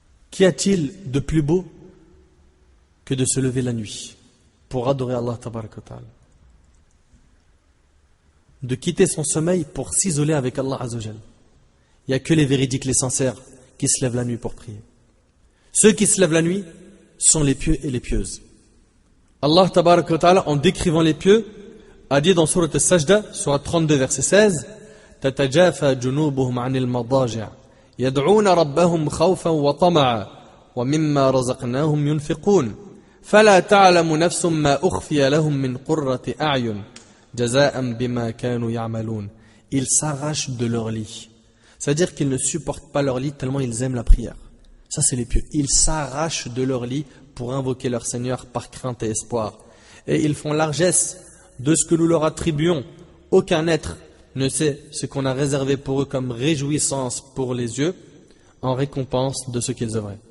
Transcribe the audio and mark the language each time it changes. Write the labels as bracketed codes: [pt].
[fr] Qu'y a-t-il de plus beau que de se lever la nuit pour adorer Allah tabaraka wa ta'ala, de quitter son sommeil pour s'isoler avec Allah azza wa jal. Il n'y a que les véridiques, les sincères qui se lèvent la nuit pour prier. Ceux qui se lèvent la nuit sont les pieux et les pieuses. Allah tabaraka wa ta'ala, en décrivant les pieux, a dit dans Surat Al-Sajda, Surat 32, verset 16, [ar] تَتَجَافَى جُنُوبُهُمْ عَنِ الْمَضَاجِعِ يَدْعُونَ رَبَّهُمْ خَوْفًا وَطَمَعًا وَمِمَّا رَزَقْنَاهُمْ يُنْفِقُونَ فَلَا تَعْلَمُ نَفْسٌ مَا أُخْفِيَ لَهُم مِّن قُرَّةِ أَعْيُنٍ جَزَاءً بِمَا كَانُوا يَعْمَلُونَ. [fr] Ils s'arrachent de leur lit. C'est-à-dire qu'ils ne supportent pas leur lit tellement ils aiment la prière. Ça c'est les pieux. Ils s'arrachent de leur lit pour invoquer leur Seigneur par crainte et espoir. Et ils font largesse de ce que nous leur attribuons. Aucun être ne sait ce qu'on a réservé pour eux comme réjouissance pour les yeux en récompense de ce qu'ils œuvraient.